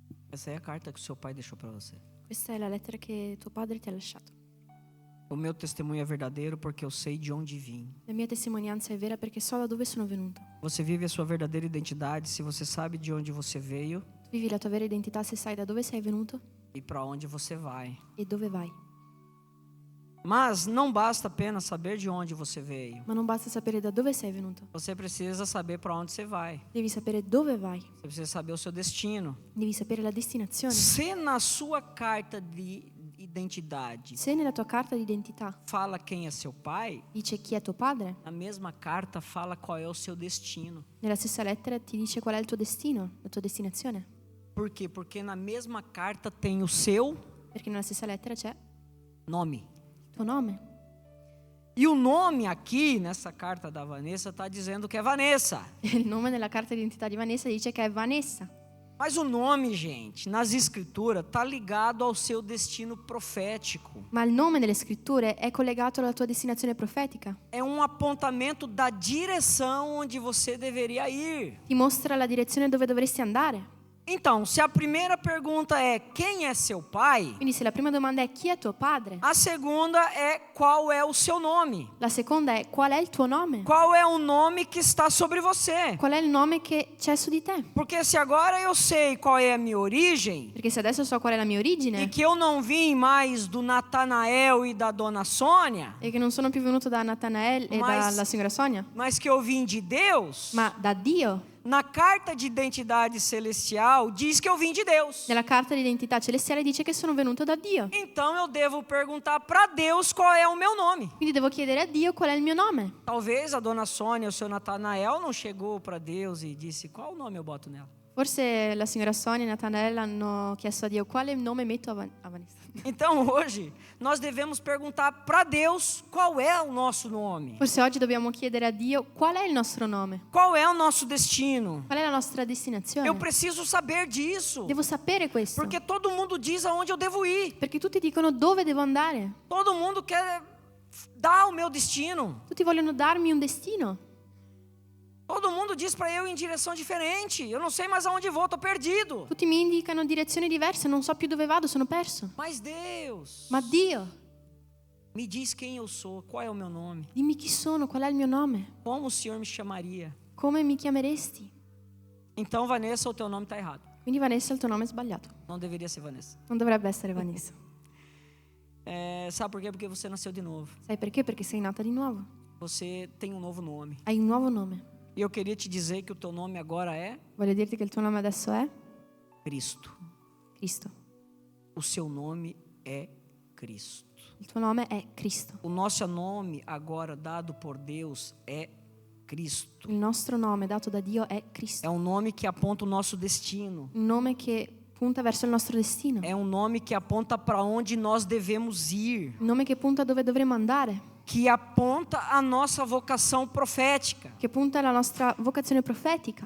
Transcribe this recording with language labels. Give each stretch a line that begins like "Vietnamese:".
Portuguese: Essa é a carta que o seu pai deixou para você.
Italian: Questa è la lettera che tuo padre ti ha lasciato.
Portuguese: O meu testemunho é verdadeiro porque eu sei de onde vim.
Italian: La mia testimonianza è vera perché so da dove sono venuto.
Portuguese: Você vive a sua verdadeira identidade se você sabe de onde você veio
Italian: Tu vivi la tua vera identità se sai da dove sei venuto
Portuguese: e para onde você vai.
Italian: e dove vai.
Portuguese: Mas não basta apenas saber de onde você veio.
Italian: Ma non basta sapere da dove sei venuto.
Portuguese: Você precisa saber para onde você vai.
Italian: Devi sapere dove vai.
Portuguese: Você precisa saber o seu destino.
Italian: Devi sapere la destinazione.
Portuguese: Se na sua carta de identidade
Italian: Se nella tua carta di identità
Portuguese: fala quem é seu pai,
Italian: dice chi è tuo padre,
Portuguese: na mesma carta fala qual é o seu destino.
Italian: nella stessa lettera ti dice qual è il tuo destino, la tua destinazione.
Portuguese: Por quê? Porque na mesma carta tem o seu
Italian: Perché nella stessa lettera c'è
Portuguese: nome.
Italian: il tuo nome.
Portuguese: E o nome aqui, nessa carta da Vanessa, está dizendo que é Vanessa.
Italian: E il nome nella carta di identità di Vanessa dice che è Vanessa.
Portuguese: Mas o nome, gente, nas escrituras, está ligado ao seu destino profético.
Italian: Ma il nome nelle scritture è collegato alla tua destinazione profetica.
Portuguese: É um apontamento da direção onde você deveria ir.
Italian: Ti mostra la direzione dove dovresti andare.
Portuguese: Então, se a primeira pergunta é quem é seu pai,
Italian: Quindi se la prima domanda è chi è tuo padre,
Portuguese: a segunda é qual é o seu nome.
Italian: la seconda è qual è il tuo nome?
Portuguese: Qual é o nome que está sobre você?
Italian: Qual è il nome che c'è su di te?
Portuguese: Porque se agora eu sei qual é a minha origem,
Italian: Perché se adesso so qual è la mia
Portuguese: e
Italian: origine
Portuguese: que eu não vim mais do Natanael e da dona Sônia,
Italian: e che non sono più venuto da Natanael e
Portuguese: Mas-
Italian: dalla signora Sonia,
Portuguese: mas que eu vim de Deus,
Italian: ma da Dio,
Portuguese: na carta de identidade celestial diz que eu vim de Deus.
Italian: nella carta di identità celestiale dice che sono venuto da Dio.
Portuguese: Então eu devo perguntar para Deus qual é o meu nome.
Italian: Quindi devo chiedere a Dio qual è il mio nome.
Portuguese: Talvez a dona Sônia, o seu Natanael, não chegou para Deus e disse qual nome eu boto nela.
Italian: Forse la signora Sonia e Natanael hanno chiesto a Dio quale nome metto a Vanessa.
Portuguese: Então hoje nós devemos perguntar para Deus qual é o nosso nome,
Italian: Forse oggi dobbiamo chiedere a Dio qual è il nostro nome,
Portuguese: qual é o nosso destino.
Italian: qual è la nostra destinazione.
Portuguese: Eu preciso saber disso,
Italian: Devo sapere questo,
Portuguese: porque todo mundo diz aonde eu devo ir.
Italian: perché tutti dicono dove devo andare.
Portuguese: Todo mundo quer dar o meu destino.
Italian: Tutti vogliono darmi un destino.
Portuguese: Todo mundo diz para eu ir em direção diferente. Eu não sei mais aonde vou, tô perdido.
Italian: Tutti mi indicano direzioni diverse, non so più dove vado, sono perso.
Portuguese: Mas Deus
Italian: Ma Dio,
Portuguese: me diz quem eu sou, qual é o meu nome,
Italian: dimmi chi sono, qual è il mio nome,
Portuguese: como o Senhor me chamaria.
Italian: come mi chiameresti.
Portuguese: Então, Vanessa, o teu nome está errado.
Italian: Quindi Vanessa, il tuo nome è sbagliato.
Portuguese: Não deveria ser Vanessa.
Italian: Non dovrebbe essere Vanessa.
Portuguese: Sabe por quê? Porque você nasceu de novo.
Italian: Sai perché? Perché sei nata di nuovo.
Portuguese: Você tem um novo nome.
Italian: Hai un nuovo nome.
Portuguese: E eu queria te dizer que o teu nome agora é
Italian: Voglio dirti che il tuo nome adesso è
Portuguese: Cristo.
Italian: Cristo.
Portuguese: O seu nome é Cristo.
Italian: Il tuo nome è Cristo.
Portuguese: O nosso nome agora dado por Deus é Cristo.
Italian: Il nostro nome dato da Dio è
Portuguese: É
Italian: Cristo.
Portuguese: um nome que aponta o nosso destino.
Italian: Un nome che punta verso il nostro destino.
Portuguese: É um nome que aponta para onde nós devemos ir,
Italian: Un nome che punta dove dovremo andare.
Portuguese: que aponta a nossa vocação profética.
Italian: Che punta alla nostra vocazione profetica.